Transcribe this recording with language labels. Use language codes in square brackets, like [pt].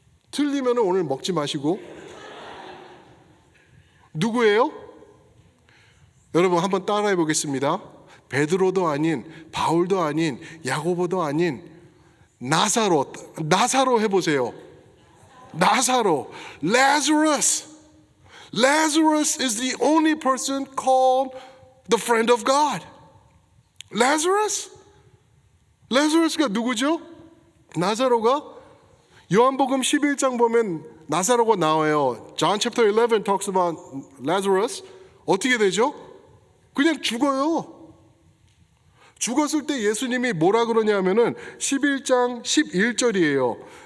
[ko] 틀리면 오늘 먹지 마시고. 누구예요? 여러분 한번 따라해 보겠습니다. 베드로도 아닌, 바울도 아닌, 야고보도 아닌 나사로 해보세요. 나사로. Lazarus. [en] Lazarus is the only person called the friend of God. [ko] 라자루스가 누구죠? 나사로가 요한복음 11장 보면 나사로가 나와요. [en] John chapter 11 talks about Lazarus. [ko] 어떻게 되죠? 그냥 죽어요. 죽었을 때 예수님이 뭐라 그러냐면은 11장 11절이에요.